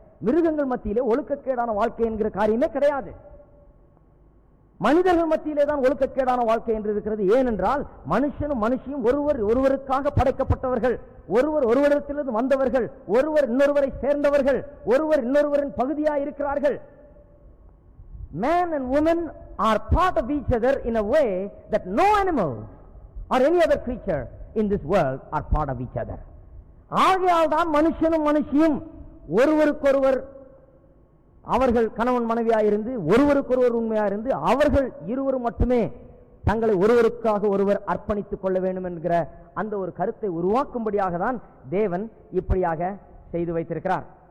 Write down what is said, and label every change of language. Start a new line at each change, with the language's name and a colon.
Tamil: மிருகங்கள் மத்தியிலே ஒழுக்கக்கேடான வாழ்க்கை என்கிற காரியமே கிடையாது. மனிதர்கள் மத்தியிலே தான் ஒழுக்கக்கேடான வாழ்க்கை என்று இருக்கிறது. ஏனென்றால் மனுஷனும் மனுஷியும் ஒருவருக்காக படைக்கப்பட்டவர்கள், ஒருவரிடத்திலிருந்து வந்தவர்கள், ஒருவர் இன்னொருவரை சேர்ந்தவர்கள், ஒருவர் இன்னொருவரின் பகுதியாக இருக்கிறார்கள்.
English: Man and woman are part of each other in a way that no animal or any other creature in this world are part of each other.
Tamil: ஆகையால் தான் மனுஷனும் மனுஷியும் ஒருவருக்கொருவர், அவர்கள் கணவன் மனைவியாக இருந்து ஒருவருக்கொருவர் உண்மையாக இருந்து அவர்கள் இருவரும் மட்டுமே தங்களை ஒருவருக்காக ஒருவர் அர்ப்பணித்துக் கொள்ள வேண்டும் என்கிற அந்த ஒரு கருத்தை உருவாக்கும்படியாக தான் தேவன் இப்படியாக செய்து வைத்திருக்கிறார்.